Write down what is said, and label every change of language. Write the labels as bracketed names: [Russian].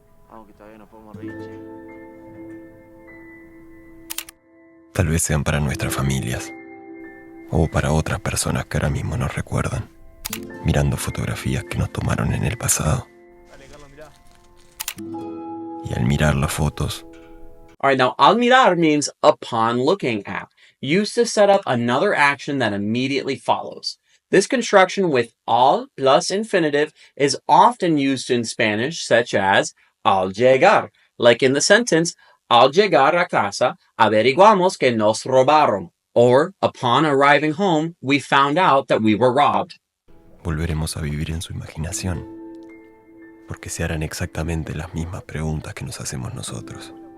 [Spanish] Aunque todavía no podemos reír, che. Tal vez sean para nuestras familias, o para otras personas que ahora mismo nos recuerdan, mirando fotografías que nos tomaron en el pasado. Y al mirar las fotos... [English] Alright, now al mirar means upon looking at, used to set up another action that immediately follows. This construction with al plus infinitive is often used in Spanish, such as [Spanish] al llegar, like in the sentence, al llegar a casa, averiguamos que nos robaron, [English] or upon arriving home, we found out that we were robbed. [Spanish] Volveremos a vivir en su imaginación, porque se harán exactamente las mismas preguntas que nos hacemos nosotros.